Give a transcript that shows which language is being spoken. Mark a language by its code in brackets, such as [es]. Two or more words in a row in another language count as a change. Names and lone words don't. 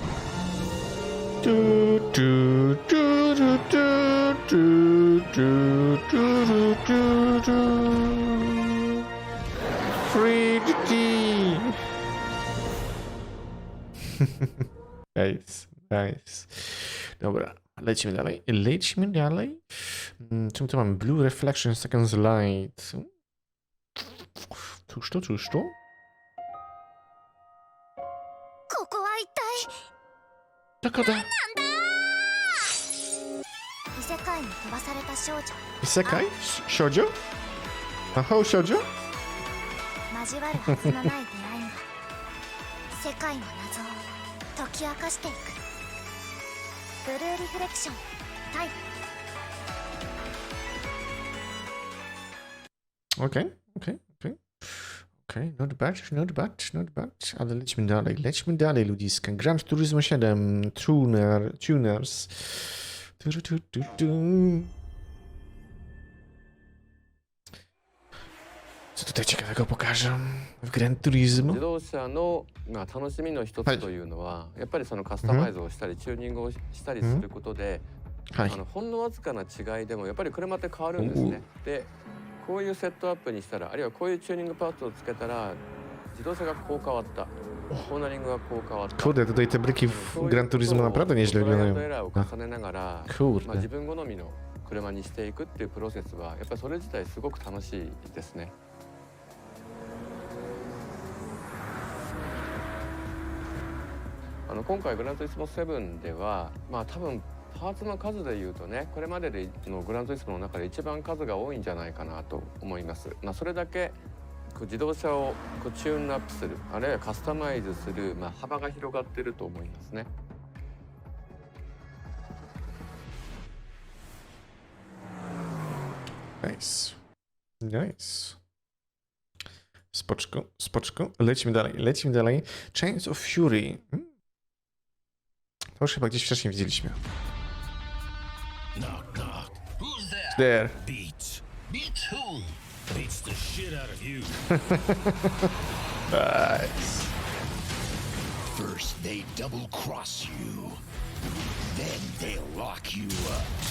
[en] Do, do, do, do, do, do, do, do, do, do. Free the tea. Nice. [pl] Dobra, lecimy dalej. Czym to mam? Blue Reflection Seconds Light. Cóż to? [ja] ここは一体どこだ？異世界に飛ばされた少女異世界？少女？魔法少女？交わるはずのない出会いが世界の謎を解き明かしていく。ブルーリフレクションタイム。 [pl] Okej. [en] Not bad. [pl] Ale lećmy dalej, ludziska. Gran Turismo 7, Tuners. Co tutaj ciekawego pokażę w Gran Turismo? [ja] 自動車の、楽しみの一つというのは、やっぱりそのカスタマイズをしたり、チューニングをしたりすることで、ほんのわずかな違いでもやっぱり車って変わるんですね。で、こういうセットアップにしたら、あるいはこういうチューニングパーツをつけたら、自動車がこう変わった。コーナリングがこう変わった。 [pl] Kurde, tutaj te bryki w Gran Turismo naprawdę nieźle wyglądają. [ja] エラーを重ねながら、 [pl] Kurde. [ja] 自分好みの車にしていくっていうプロセスは、やっぱりそれ自体すごく楽しいですね。今回グランツーリスモ7では、多分パーツの数でいうとね、これまでのグランツーリスモの中で一番数が多いんじゃないかなと思います。それだけ自動車をチューンアップする、あるいはカスタマイズする、幅が広がっていると思いますね。 [pl] Nice. Spoczko. Lecimy dalej. Chains of Fury. To już chyba gdzieś wcześniej widzieliśmy. [en] Knock, knock. Who's that? There. Beats. Beats who? Beats the shit out of you. Nice. First they double cross you, then they'll lock you up.